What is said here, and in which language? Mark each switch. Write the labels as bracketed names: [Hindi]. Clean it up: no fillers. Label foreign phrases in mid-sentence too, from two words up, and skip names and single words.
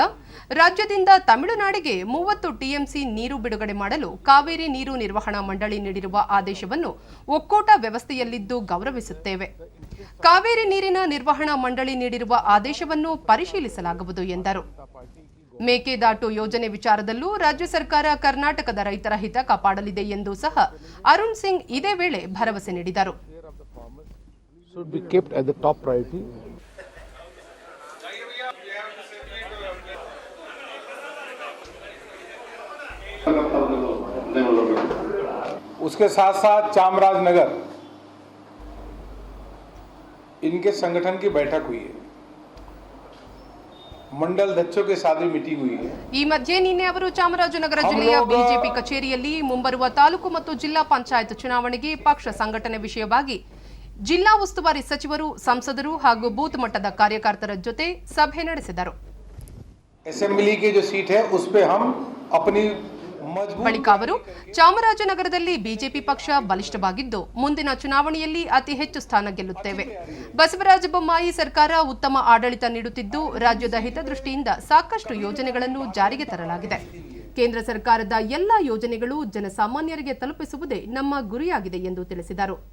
[Kannada] ರಾಜ್ಯದಿಂದ ತಮಿಳುನಾಡಿಗೆ 30 ಟಿಎಂಸಿ ನೀರು ಬಿಡುಗಡೆ ಮಾಡಲು ಕಾವೇರಿ ನೀರು ನಿರ್ವಹಣಾ ಮಂಡಳಿ ನೀಡಿರುವ ಆದೇಶವನ್ನು ಒಕ್ಕೂಟ ವ್ಯವಸ್ಥೆಯಲ್ಲಿದ್ದು ಗೌರವಿಸುತ್ತೇವೆ. ಕಾವೇರಿ ನೀರಿನ ನಿರ್ವಹಣಾ ಮಂಡಳಿ ನೀಡಿರುವ ಆದೇಶವನ್ನು ಪರಿಶೀಲಿಸಲಾಗುವುದು ಎಂದರು. ಮೇಕೆದಾಟು ಯೋಜನೆ ವಿಚಾರದಲ್ಲೂ ರಾಜ್ಯ ಸರ್ಕಾರ ಕರ್ನಾಟಕದ ರೈತರ ಹಿತ ಕಾಪಾಡಲಿದೆ ಎಂದು ಸಹ ಅರುಣ್ ಸಿಂಗ್ ಇದೇ ವೇಳೆ ಭರವಸೆ ನೀಡಿದರು. [English] should be kept as the top priority. [Hindi] उसके साथ साथ चामराजनगर इनके संगठन की बैठक हुई है, मंडल अध्यक्षों के साथ भी मीटिंग हुई है. [Kannada] ಈ ಮಧ್ಯೆ ನಿನ್ನೆ ಅವರು ಚಾಮರಾಜನಗರ ಜಿಲ್ಲೆಯ ಬಿಜೆಪಿ ಕಚೇರಿಯಲ್ಲಿ ಮುಂಬರುವ ತಾಲೂಕು ಮತ್ತು ಜಿಲ್ಲಾ ಪಂಚಾಯತ್ ಚುನಾವಣೆಗೆ ಪಕ್ಷ ಸಂಘಟನೆ ವಿಷಯವಾಗಿ ಜಿಲ್ಲಾ ಉಸ್ತುವಾರಿ ಸಚಿವರು, ಸಂಸದರು ಹಾಗೂ ಬೂತ್ ಮಟ್ಟದ ಕಾರ್ಯಕರ್ತರ ಜೊತೆ ಸಭೆ ನಡೆಸಿದರು. [Hindi] असेंबली की जो सीट है उस पे हम अपनी [Kannada] ಬಳಿಕ ಅವರು ಚಾಮರಾಜನಗರದಲ್ಲಿ ಬಿಜೆಪಿ ಪಕ್ಷ ಬಲಿಷ್ಠವಾಗಿದ್ದು ಮುಂದಿನ ಚುನಾವಣೆಯಲ್ಲಿ ಅತಿ ಹೆಚ್ಚು ಸ್ಥಾನ ಗೆಲ್ಲುತ್ತೇವೆ. ಬಸವರಾಜ ಬೊಮ್ಮಾಯಿ ಸರ್ಕಾರ ಉತ್ತಮ ಆಡಳಿತ ನೀಡುತ್ತಿದ್ದು ರಾಜ್ಯದ ಹಿತದೃಷ್ಟಿಯಿಂದ ಸಾಕಷ್ಟು ಯೋಜನೆಗಳನ್ನು ಜಾರಿಗೆ ತರಲಾಗಿದೆ. ಕೇಂದ್ರ ಸರ್ಕಾರದ ಎಲ್ಲ ಯೋಜನೆಗಳು ಜನಸಾಮಾನ್ಯರಿಗೆ ತಲುಪಿಸುವುದೇ ನಮ್ಮ ಗುರಿಯಾಗಿದೆ ಎಂದು ತಿಳಿಸಿದರು.